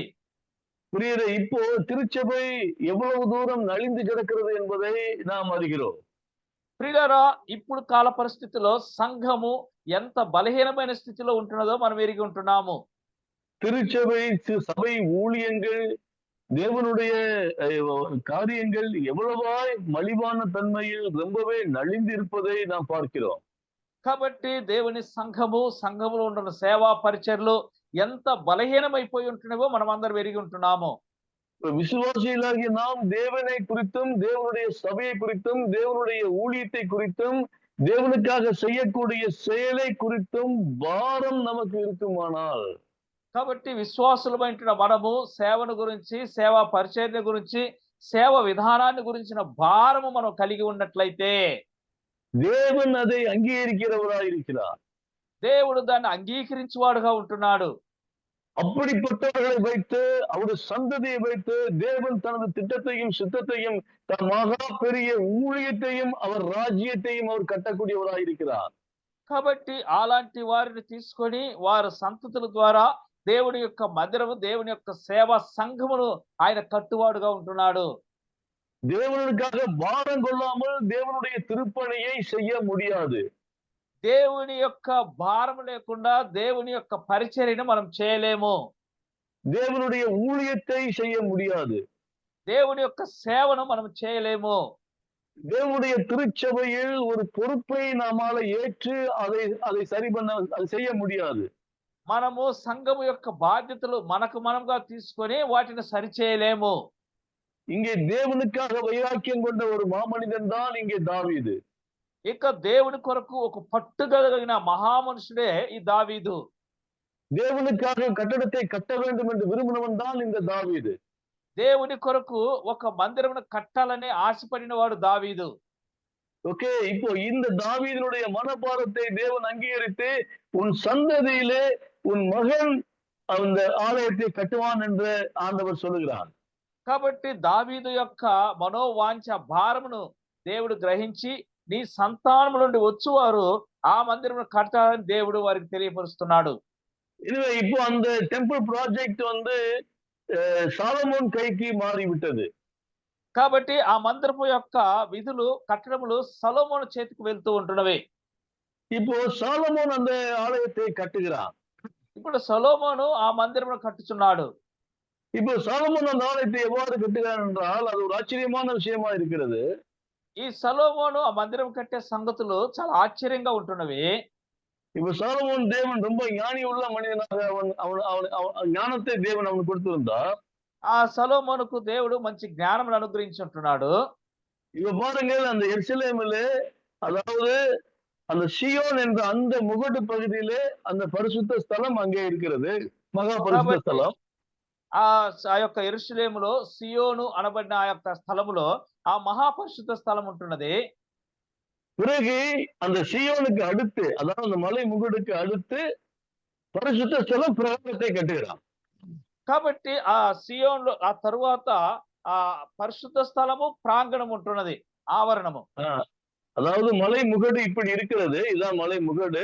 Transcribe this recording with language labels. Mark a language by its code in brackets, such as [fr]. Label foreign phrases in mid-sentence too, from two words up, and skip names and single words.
[ta] புரியுது. இப்போ திருச்சபை எவ்வளவு தூரம் நலிந்து கிடக்கிறது என்பதை நாம் அறிகிறோம். [te] ప్రియులారా, ఇప్పుడు కాల పరిస్థితిలో సంఘము ఎంత బలహీనమైన స్థితిలో ఉంటున్నదో మనం ఎరిగి ఉంటున్నాము. [ta] திருச்சபை சபை ஊழியங்கள், தேவனுடைய காரியங்கள் எவ்வளவாய் மலிவான தன்மையில் ரொம்பவே நலிந்து இருப்பதை நாம் பார்க்கிறோம். [te] కాబట్టి దేవుని సంఘములో ఉంటున్న సేవా పరిచర్లు ఎంత బలహీనమైపోయి ఉంటున్నావో మనం అందరం ఎరిగి ఉంటున్నాము. [ta] விசுவாசிகளாகிய நாம் தேவனை குறித்தும் தேவனுடைய சபையை குறித்தும் தேவனுடைய ஊழியத்தை குறித்தும் தேவனுக்காக செய்யக்கூடிய செயலை குறித்தும் பாரம் நமக்கு இருக்குமானால், [te] కాబట్టి విశ్వాసులమైన మనము సేవను గురించి, సేవా పరిచర్య గురించి, సేవ విధానాన్ని గురించిన భారము మనం కలిగి ఉన్నట్లయితే [ta] தேவன் அதை அங்கீகரிக்கிறவராய் இருக்கிறார். [te] దేవుడు దాన్ని అంగీకరించేవాడుగా ఉంటున్నాడు. [ta] அப்படிப்பட்டவர்களை வைத்து, அவருடைய சந்ததியை வைத்து தேவன் தனது திட்டத்தையும் சித்தத்தையும் தன் மகா பெரிய ஊழியத்தையும் அவர் ராஜ்யத்தையும் அவர் கட்டக்கூடியவராய் இருக்கிறார். [te] కాబట్టి అలాంటి వారిని తీసుకొని వారి సంతతుల ద్వారా దేవుని యొక్క మందిరము, దేవుని యొక్క సేవా సంఘమును ఆయన కట్టువాడుగా ఉంటున్నాడు. [ta] தேவனுக்காக பாரம் கொள்ளாமல் தேவனுடைய திருப்பணியை செய்ய முடியாது. [te] దేవుని యొక్క భారం లేకుండా దేవుని యొక్క పరిచర్యను మనం చేయలేము. [ta] தேவனுடைய ஊழியத்தை செய்ய முடியாது. [te] దేవుని యొక్క సేవను మనం చేయలేము. [ta] தேவனுடைய திருச்சபையில் ஒரு பொறுப்பை நாமால ஏற்று அதை சரி பண்ண அதை செய்ய முடியாது. [te] మనము సంఘము యొక్క బాధ్యతలు మనముగా తీసుకొని వాటిని సరిచేయలేము. [ta] இங்கே தேவனுக்காக வைராக்கியம் கொண்ட ஒரு மாமனிதன் தான் இங்கே தாவீது. [te] ఇక దేవుని కొరకు ఒక పట్టుదల మహామనుషుడే ఈ దావీదు. [ta] தேவனுக்காக கட்டடத்தை கட்ட வேண்டும் என்று விரும்பினவன் தான் இந்த தாவீது. [te] దేవుని కొరకు ఒక మందిరమును కట్టాలని ఆశపడిన వాడు దావీదు. [ta] ஓகே, இப்போ இந்த தாவீதினுடைய மனபாரத்தை தேவன் அங்கீகரித்து உன் சந்ததியிலே உன் மகன் அந்த ஆலயத்தை கட்டுவான் என்று ஆண்டவர் சொல்லுகிறான். [te] కాబట్టి దావీదు యొక్క మనోవాంఛ భారమును దేవుడు గ్రహించి నీ సంతానము నుండి వచ్చువారు ఆ మందిరమును కట్టాలని దేవుడు వారికి తెలియపరుస్తున్నాడు. [ta] எனவே இப்போ அந்த [en] temple project [ta] வந்து சாலமோன் கைக்கு மாறிவிட்டது. [te] కాబట్టి ఆ మందిరపు యొక్క విధులు కట్టడములు సొలొమోను చేతికి వెళ్తూ ఉంటున్నవి. [ta] இப்போ சாலமோன் அந்த ஆலயத்தை கட்டுகிறான். [te] ఇప్పుడు సొలొమోను ఆ మందిరమును కట్టుచున్నాడు. [ta] இப்போ சாலமோன் அந்த ஆலயத்தை எவ்வாறு கட்டுகிறான் என்றால் அது ஒரு ஆச்சரியமான விஷயமா இருக்கிறது. [te] ఈ సొలొమోను ఆ మందిరం కట్టే సంగతులు చాలా ఆశ్చర్యంగా ఉంటున్నవి. [ta] இப்போ சாலமோன் தேவன் ரொம்ப ஞானி உள்ள மனிதனாக அவன் அவன் அவன் அவன் ஞானத்தை தேவன் அவனுக்கு கொடுத்திருந்தா. [te] ఆ సొలొమోనుకు దేవుడు మంచి జ్ఞానం అనుగ్రహించి ఉంటున్నాడు. [ta] இப்ப பாருங்கள் அந்த எருசலேமிலே, அதாவது அந்த சீயோன் என்ற அந்த முகடு பகுதியிலே அந்த பரிசுத்த ஸ்தலம் அங்கே இருக்கிறது, மகா பரிசுத்த [te] కాబట్టి [ta] ஸ்தலம். [te] ఆ యొక్క యెరూషలేములో సియోను అనబడిన ఆ యొక్క స్థలములో ఆ మహాపరిశుద్ధ స్థలం ఉంటున్నది. [ta] பிறகு அந்த சீயோனுக்கு அடுத்து, அதாவது அந்த மலை முகடுக்கு அடுத்து பரிசுத்த ஸ்தலம் பிரகாரத்தை கட்டுகிறான். [te] కాబట్టి ఆ సియోన్లో ఆ తరువాత ఆ పరిశుద్ధ స్థలము ప్రాంగణం ఉంటున్నది, ఆవరణము. [ta] அதாவது மலை முகடு இப்படி இருக்கிறது, இதான் மலை முகடு.